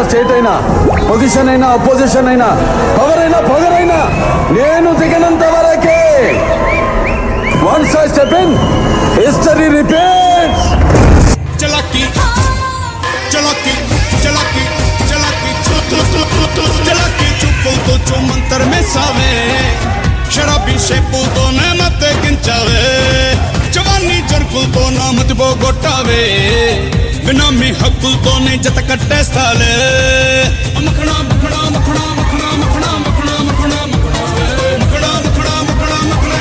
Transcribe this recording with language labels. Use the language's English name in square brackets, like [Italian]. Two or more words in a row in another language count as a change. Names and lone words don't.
[Telugu] స్టేట్ అయినా పొజిషన్ అయినా అపోజిషన్ అయినా పవర్ అయినా పొగరైనా నేను దిగనంత వరకే. [English] Once I step in history repeats. [Hindi] चलाकी चलाकी चलाकी चलाकी चलाकी [Telugu] चुप्पुलతో మంతర్ మెసావే శరాబీ షేపులతో మతే గించావే జవానీ జర్కులతో నామతి పోగొట్టావే బినామీ హక్కులతోనే జత కట్టేస్తాలే [Hindi] मखना मखना मखना मखना मखना मखना मखना मखना मखना मखना मखना